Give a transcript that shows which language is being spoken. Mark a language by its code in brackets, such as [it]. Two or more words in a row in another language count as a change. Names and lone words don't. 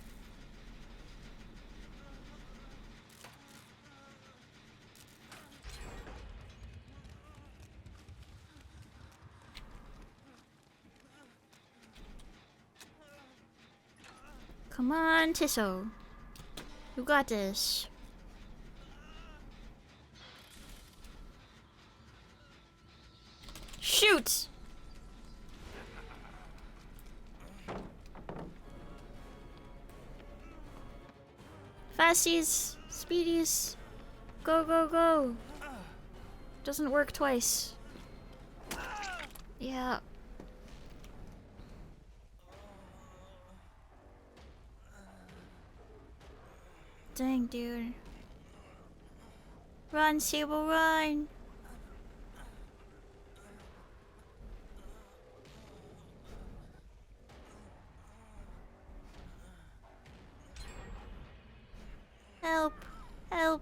[en] Come on, Tisso. You got this. Shoot! Fasties, speedies, go, go, go. Doesn't work twice. Yeah. Dang, dude. Run, Sable, run! Help! Help!